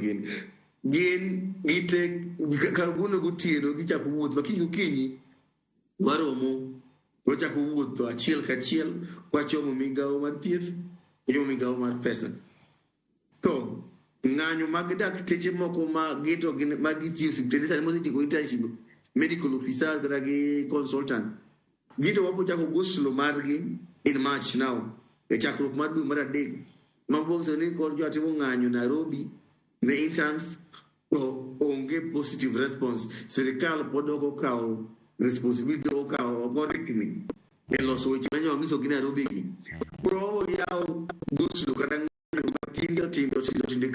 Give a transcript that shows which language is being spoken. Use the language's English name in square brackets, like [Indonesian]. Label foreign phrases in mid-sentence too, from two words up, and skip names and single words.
[Luo (Kenya and Tanzania)] gin gite kaguno gutieno gichako wuoth makinyi waromo wachako wuotho achiel kachiel wachomo migawo mar thieth jomo migawo mar pesa to ng'anyo mag dakteche moko ma gito mag chiwo osiptende sani mosetieko internship [English] medical officer [Luo (Kenya and Tanzania)] kata gi consultant gito wapo chako goslo margi [English] in March now [Luo (Kenya and Tanzania)] e chakruok mar dwe mar adek mabong'so ni kod jo atimo ng'anyo Nairobi ne interns to onge [English] positive response [Luo (Kenya and Tanzania)] sirikal pod ok okawo responsibility okawo oporikni e loso weche manyo ng'iso gi Nairobi gi pro yawo goslo kata ng'anyo matindo tindo